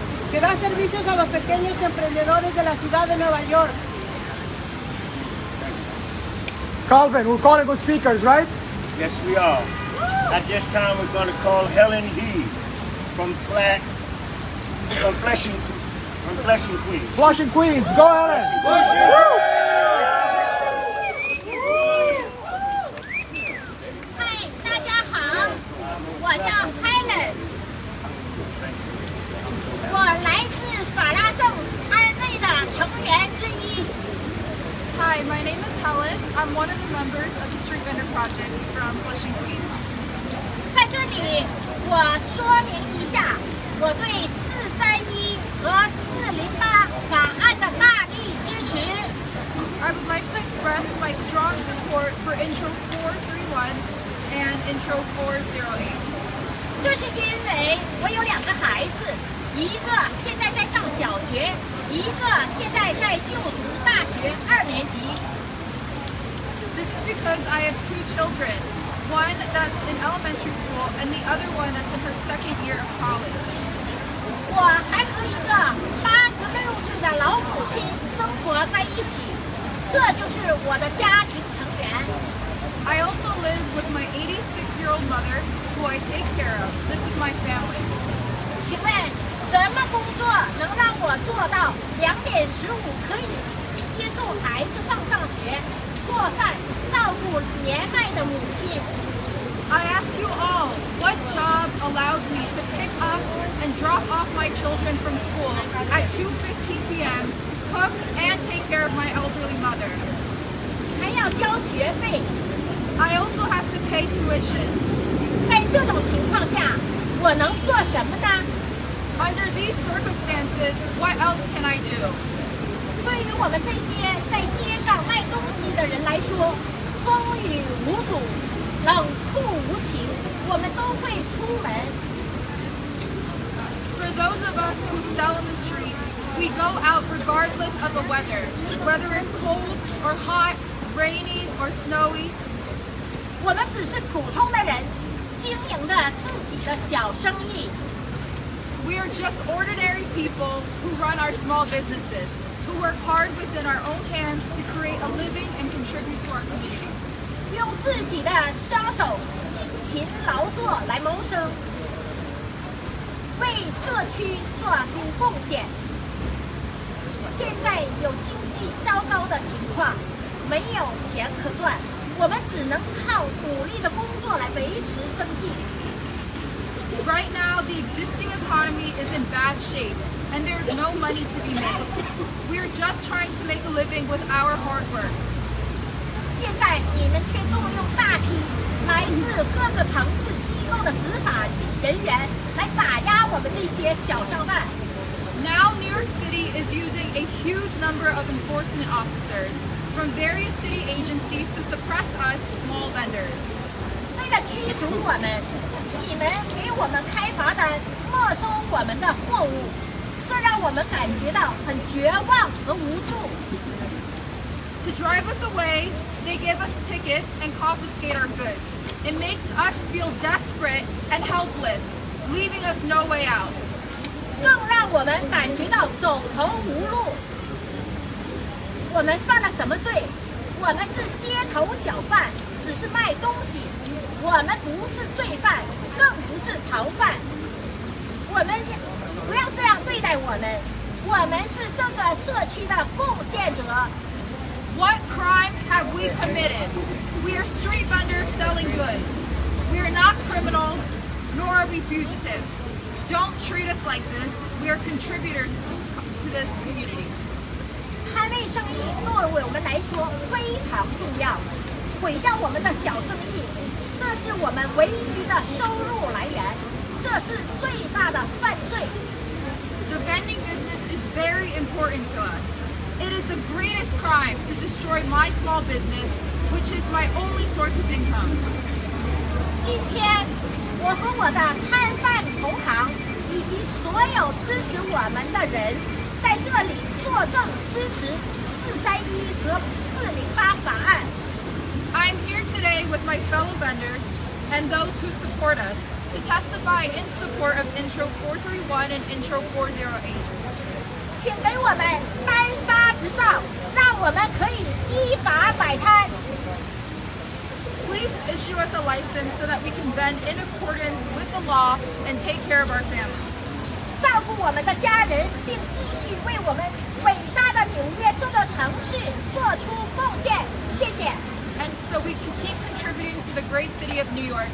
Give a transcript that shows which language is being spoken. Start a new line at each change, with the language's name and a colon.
Spanish: Que da servicios a los pequeños emprendedores de la ciudad de Nueva York.
English: Calvin, we're calling with speakers, right? Yes, we are. At this time, we're going to call Helen Heath from Flushing, Queens. Flushing Queens, go Helen!
Chinese: Hi, 大家好，我叫 Helen， 我来自法拉盛安内的成员之一。
English: Hi, my name is Helen. I'm one of the members of the Street Vendor Project from Flushing Queens.
Chinese: 在这里，我说明一下我对431和408法案的大力支持。
English: I would like to express my strong support for Intro 431 and Intro 408.
Chinese: 这是因为我有2个孩子，一个现在在上小学，一个现在在就读大学2年级。
English: This is because I have 2 children, one that's in elementary school and the other one that's in her 2nd year of college.
Chinese: 我还和一个86岁的老母亲生活在一起，这就是我的家庭成员。
English: I also live with my 86-year-old mother, who I take care of. This is my family.
Chinese: 请问什么工作能让我做到2点15可以接送孩子放上学、做饭、照顾年迈的母亲？
English: I ask you all, what job allows me to pick up and drop off my children from school at 2:15 p.m., cook and take care of my elderly mother?
Chinese: 还要交学费。
English: I also have to pay tuition.
Chinese: 在这种情况下，我能做什么呢？
English: Under these circumstances, what else can I do?
Chinese: 对于我们这些在街上卖东西的人来说，风雨无阻，冷酷无情，我们都会出门。
English: For those of us who sell in the streets, we go out regardless of the weather, whether it's cold or hot, rainy or snowy.
Chinese: 我们只是普通的人，经营着自己的小生意。
English: We are just ordinary people who run our small businesses, who work hard within our own hands to create a living and contribute to our community.
Chinese: 用自己的双手辛勤劳作来谋生，为社区做出贡献。现在有经济糟糕的情况，没有钱可赚，我们只能靠努力的工作来维持生计。
English: Right now, the existing economy is in bad shape, and there's no money to be made. We are just trying to make a living with our hard work.
Chinese: 现在你们却动用大批来自各个城市机构的执法人员来打压我们这些小商贩。
English: Now, New York City is using a huge number of enforcement officers from various city agencies to suppress us small vendors.
Chinese: 为了驱逐我们，你们给我们开罚单，没收我们的货物，这让我们感觉到很绝望和无助。
English: To drive us away, they give us tickets and confiscate our goods. It makes us feel desperate and helpless, leaving us no way out.
Chinese: 更让我们感觉到走投无路。我们犯了什么罪？我们是街头小贩，只是卖东西。我们不是罪犯，更不是逃犯。我我们不要这样对待我们，我们是这个社区的贡献者。
English: What crime have we committed? We are street vendors selling goods. We are not criminals, nor are we fugitives. Don't treat us like this. We are contributors to this community.
Chinese: 摊位生意对我们来说非常重要，毁掉我们的小生意，这是我们唯一的收入来源，这是最大的犯罪。
English: The vending business is very important to us. It is the greatest crime to destroy my small business, which is my only source of income.
Chinese: 今天，我和我的摊贩同行以及所有支持我们的人，在这里作证支持431和408法案。
English: I'm here today with my fellow vendors and those who support us to testify in support of Intro 431 and Intro 408.
Chinese: 请给我们颁发执照，让我们可以依法摆摊。
English: Please issue us a license so that we can vend in accordance with the law and take care of our families.
Chinese: 照顾我们的家人，并继续为我们伟大的纽约这座城市做出贡献。谢谢。
English: And so we can keep contributing to the great city of New York.